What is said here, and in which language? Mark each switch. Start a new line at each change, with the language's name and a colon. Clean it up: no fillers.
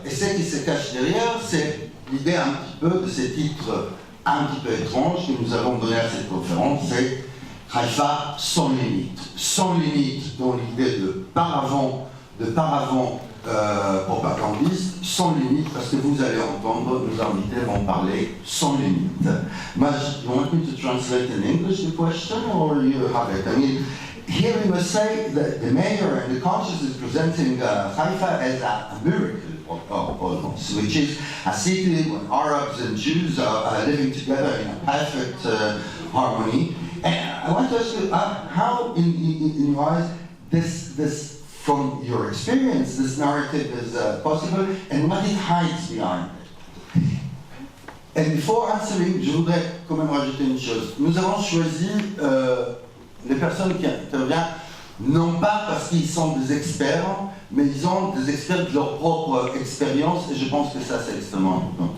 French: Et ce qui se cache derrière, c'est l'idée un petit peu de ces titres un petit peu étranges que nous avons donné à cette conférence, c'est Haïfa sans limite dans l'idée de paravent propagandiste, sans limite, parce que vous allez entendre, nos invités vont parler sans limite.
English: Majd, you want me to translate in English the question, or you have it? I mean, here we must say that the mayor and the conscience is presenting Haifa as a miracle, almost, which is a city where Arabs and Jews are living together in a perfect harmony. And I want to ask you, how, in your eyes, this from your experience, this narrative is possible, and what it hides behind it. And before answering,
French: je voudrais quand même rajouter une chose. Nous avons choisi les personnes qui interviennent, non pas parce qu'ils sont des experts, mais ils ont des experts de leur propre expérience, et je pense que ça, c'est extrêmement important.